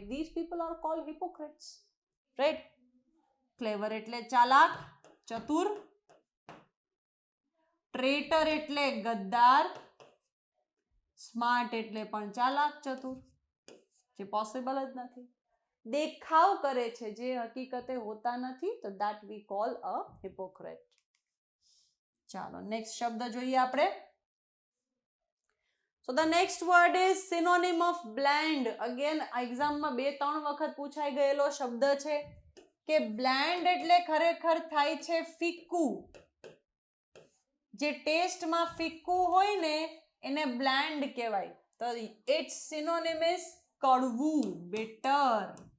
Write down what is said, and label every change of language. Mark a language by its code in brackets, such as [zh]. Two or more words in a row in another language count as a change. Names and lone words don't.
[en] this people are called hypocrites, right? ક્લેવર [gu] એટલે ચાલાક, ચતુર. ટ્રેટર એટલે ગદ્દાર. સ્માર્ટ એટલે પણ ચાલાક, ચતુર, જે પોસિબલ જ નથી. દેખાવ કરે છે જે હકીકતે હોતા નથી, તો [en] that we call a hypocrite. [gu] ચાલો નેક્સ્ટ શબ્દ જોઈએ આપણે. [en] So the next word is synonym of bland. [gu] Again એક્ઝામમાં 2-3 વખત પૂછાઈ ગયેલો શબ્દ છે કે bland એટલે ખરેખર થાય છે ફીકું. જે ટેસ્ટમાં ફીકું હોય ને એને બ્લેન્ડ કહેવાય. તો [en] its synonym is [gu] કડવું, bitter.